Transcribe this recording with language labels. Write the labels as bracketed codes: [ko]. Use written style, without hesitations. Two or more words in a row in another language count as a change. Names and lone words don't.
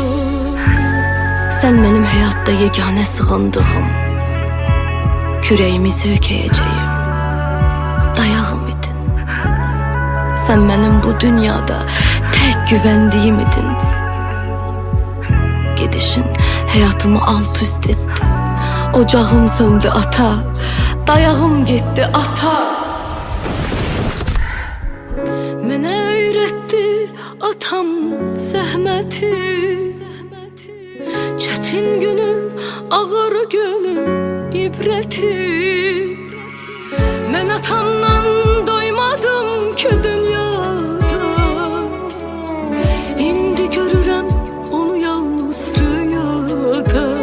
[tr] Sen benim hayatta yegane sığındığım, [az] kürəyimi söykəyəcəyim dayağım idin. [tr] Sen benim bu dünyada tek güvendiğim idin. Gidişin hayatımı alt üst etti. Ocağım söndü ata, dayağım gitti ata. [az] Mənə öyrətdi atam zəhməti, çətin günü, ağır günü, ibrəti. Mən atamdan doymadım ki dünyada, indi görürəm onu yalnız rüyada.